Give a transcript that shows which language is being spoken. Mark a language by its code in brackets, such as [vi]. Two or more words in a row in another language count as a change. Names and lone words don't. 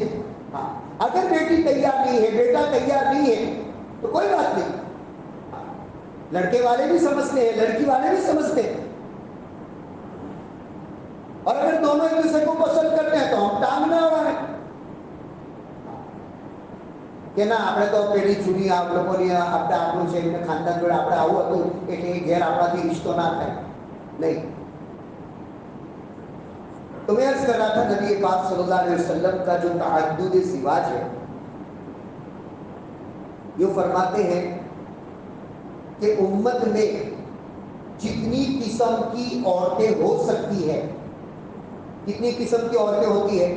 [ur] ہاں اگر بیٹی تیار نہیں ہے، بیٹا تیار نہیں ہے تو کوئی بات نہیں، لڑکے والے بھی سمجھتے ہیں، لڑکی والے بھی سمجھتے ہیں، اور اگر دونوں ایک دوسرے کو پسند کرتے ہیں تو ہم ٹانگ نہ اڑائیں کہ [gu] ના આપણે તો પેલી જૂની આ લોકોની આપણે આપણું છે એટલે ખાનદાન જોડે આપણે આવું હતું એટલે એ ઘેર આપણાથી રિશ્તો ના થાય નહીં। [ur] تو میں عرض کر رہا تھا نبی پاک صلی اللہ علیہ وسلم کا جو تعدد زواج ہے، یہ فرماتے ہیں کہ امت میں جتنی قسم کی عورتیں ہو سکتی ہے کتنی قسم کی عورتیں ہوتی ہیں؟